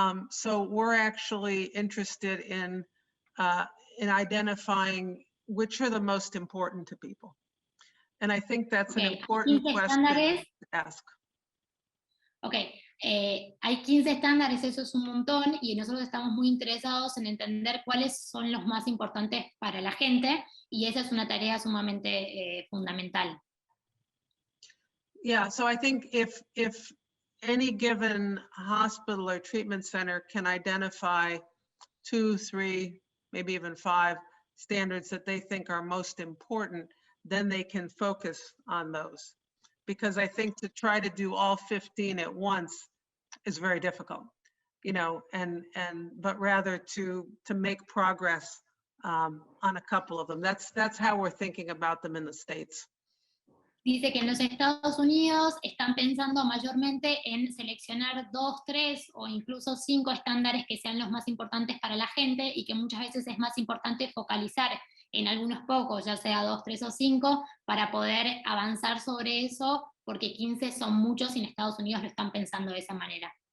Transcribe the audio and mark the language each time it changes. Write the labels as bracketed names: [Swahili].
[English] So we're actually interested in identifying which are the most important to people. And I think that's an important question to ask. [Spanish] Okay, hay 15 estándares, eso es un montón, y nosotros estamos muy interesados en entender cuáles son los más importantes para la gente, y esa es una tarea sumamente fundamental. [English] Yeah, so I think if any given hospital or treatment center can identify 2, 3, maybe even 5 standards that they think are most important, then they can focus on those. Because I think to try to do all 15 at once is very difficult, but rather to make progress on a couple of them. That's how we're thinking about them in the States. [Spanish] Dice que en los Estados Unidos están pensando mayormente en seleccionar 2, 3 o incluso 5 estándares que sean los más importantes para la gente y que muchas veces es más importante focalizar en algunos pocos, ya sea 2, 3 o 5, para poder avanzar sobre eso, porque 15 son muchos y en Estados Unidos lo están pensando de esa manera.